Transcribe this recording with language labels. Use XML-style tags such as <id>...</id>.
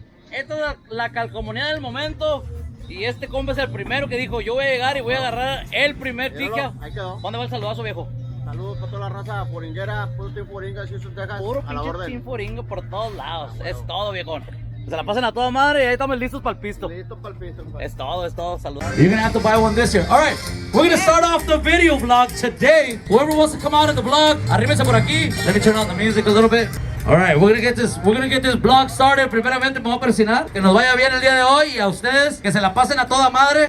<es>esta es la calcomanía del momento. Y este compa es el primero que dijo, yo voy a llegar y voy a agarrar el primer pique. Ahí quedó. ¿Dónde va el saludazo, viejo? Saludos para toda la raza foringuera, puro team foringa, Houston, Texas. Puro a la pinche orden. team foringo por todos lados. Es todo, viejón. Se la pasen a toda madre y ahí estamos listos para el pisto. Listo para el piso. Es todo, salud.</es> <en>You're gonna have to buy one this year. All right, we're gonna start off the video vlog today. Whoever wants to come out in the vlog,</en> <es>arrímense por aquí.</es> <en>Let me turn on the music a little bit. All right, we're gonna get this vlog started.</en> <es>Primeramente me voy a presionar que nos vaya bien el día de hoy y a ustedes que se la pasen a toda madre.</es>